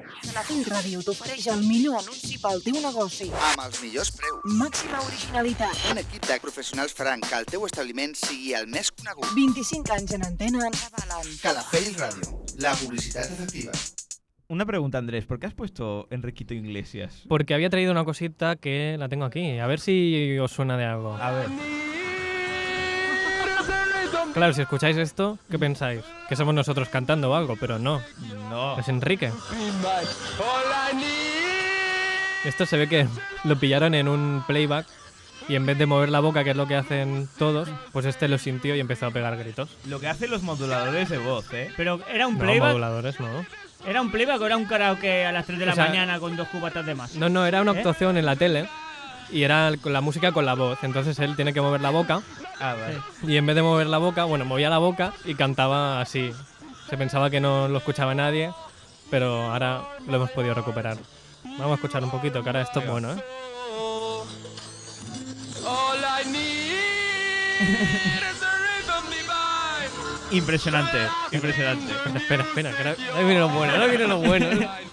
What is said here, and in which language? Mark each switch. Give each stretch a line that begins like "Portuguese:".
Catalan: Calafell Ràdio t'ofereix el millor anunci pel teu negoci. Amb els millors preus. Màxima originalitat. Un equip de professionals faran que el teu establiment sigui el més conegut. 25 anys en antena ens avalen. Calafell Ràdio, la publicitat efectiva.
Spanish: Una pregunta, Andrés, ¿por qué has puesto Enriquito Iglesias? Porque había traído una cosita que la tengo aquí, a ver si os suena de algo. A ver. Claro, si escucháis esto, ¿qué pensáis? ¿Que somos nosotros cantando o algo? Pero no. No. Es Enrique. Esto se ve que lo pillaron en un playback y en vez de mover la boca, que es lo que hacen todos, pues este lo sintió y empezó a pegar gritos. Lo que hacen los moduladores de voz, ¿eh? Pero era un playback. No, moduladores, no. ¿Era un playback o era un karaoke a las 3 de la mañana con dos cubatas de más? No, no, era una actuación en la tele y era la música con la voz. Entonces él tiene que mover la boca. Ah, vale. Y en vez de mover la boca, bueno, movía la boca y cantaba así. Se pensaba que no lo escuchaba nadie, pero ahora lo hemos podido recuperar. Vamos a escuchar un poquito, que ahora esto es bueno, ¿eh?
English: All I need is a rhythm divine.
Spanish: Impresionante, impresionante. Espera, espera, que ahora viene lo bueno, ahora viene lo bueno.